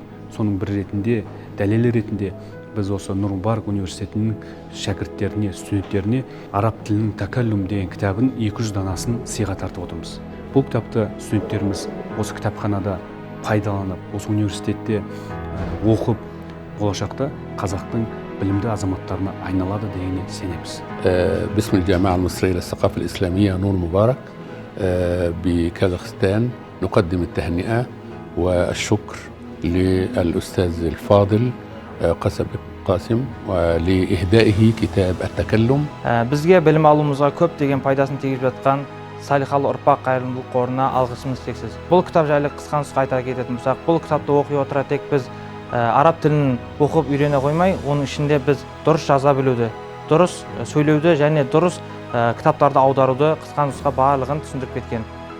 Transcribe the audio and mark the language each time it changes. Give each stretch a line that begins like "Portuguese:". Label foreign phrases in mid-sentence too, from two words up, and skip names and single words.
Kazakh: Соның бір ретінде, дәлелі ретінде біз осы Нұр Мүбарак университетінің шәкірттеріне, студенттеріне араб тілінің такаллум деген кітабын 200 данасын сыйға тартып отырмыз. Бұл кітапты студенттеріміз осы кітапханада пайдаланып, осы университетте оқып, болашақта қазақтың білімді азаматтарына айналады дегеніне сенеміз.
Arabic: باسم الجامعة المصرية للثقافة الإسلامية نور مبارك بكازاخستان نقدم التهنئة والشكر للأستاذ الفاضل قاسم ولإهدائه كتاب التكلم.
Kazakh: Бізге білім алуымызға көп деген пайдасын тигізіп жатқан Салихалы ұрпақ қайырымдылық қорына алғысымыз шексіз. Бұл кітап жайлы қысқа нұсқа айта кететін болсақ, бұл кітапты оқи отыра тек біз араб тілін оқып үйрене қоймай, оның ішінде біз дұрыс жаза білуді, дұрыс сөйлеуді және дұрыс кітаптарды аударуды қысқа нұсқа барлығын түсіндіріп кеткен.